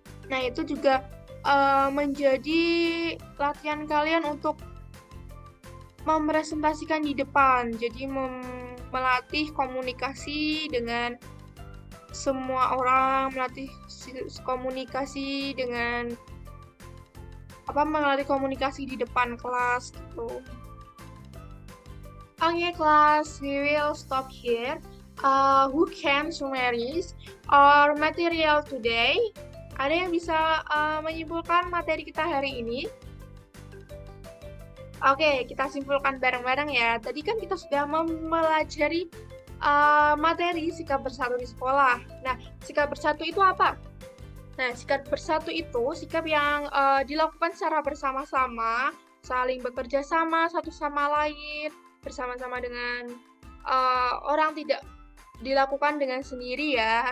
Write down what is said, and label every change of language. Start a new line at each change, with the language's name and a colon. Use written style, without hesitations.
Indonesian: Nah, itu juga menjadi latihan kalian untuk mempresentasikan di depan. Jadi melatih komunikasi dengan semua orang, melatih komunikasi dengan melatih komunikasi di depan kelas gitu.
English: Okay, class, we will stop here. Who can summarize our material today?
Indonesian: Ada yang bisa menyimpulkan materi kita hari ini? Oke, kita simpulkan bareng-bareng ya. Tadi kan kita sudah mempelajari materi sikap bersatu di sekolah. Nah, sikap bersatu itu apa? Nah, sikap bersatu itu sikap yang dilakukan secara bersama-sama, saling bekerja sama satu sama lain, bersama-sama dengan orang, tidak dilakukan dengan sendiri ya.